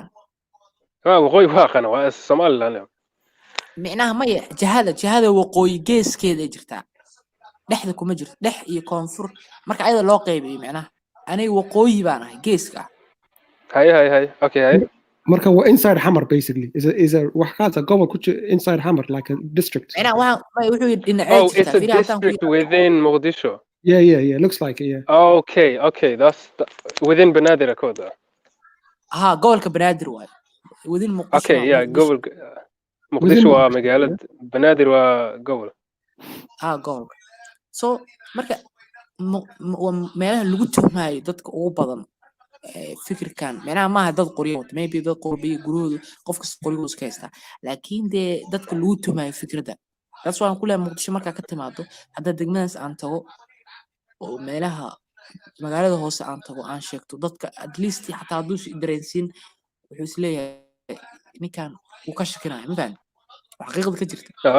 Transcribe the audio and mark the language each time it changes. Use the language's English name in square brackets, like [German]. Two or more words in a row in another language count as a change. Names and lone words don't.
[Somali] waqooyi waa qana waa Somaliland macnaha maya jihada waqooyi geeskeeda jirtaa dhexda kuma jirto dhex iyo koonfur marka ayada loo qaybiyo macnaha aniga waqooyi baan ahay geeska hay okay hay marka waa [English] inside Hamar basically is a [Somali] wax kaasa gobol ku [English] inside Hamar like a district [Somali] macnaha wuxuu dhinaceed [English] it's a district within Mogadishu yeah looks like it okay that's within Banaadir Koda [Somali] gobolka Banaadir waay within Mogadishu [English] okay yeah [Somali] gobolka muqdisho waa magaalad banaadir waa gobol gobolka so marka meelaha lagu tuhmaayo dadka ugu badan fikirkan meelaha maaha dad qoryo wato maybe dad qorbiyo gurahooda qof kasta qoryahooda iska haystaa laakiin dee dadka lagu tuhmaayo fikradda taas waan ku leeyahay muqdisho markaa ka timaado hadda degmadaas aan tago oo meelaha magaalada hoose aan tago aan sheegto dadka [English] at least [Somali] xataa hadduu is dareensiin wuxuu is leeyahay ninkan wuu ka shakinaya ma fahan xaqiiqada ka jirta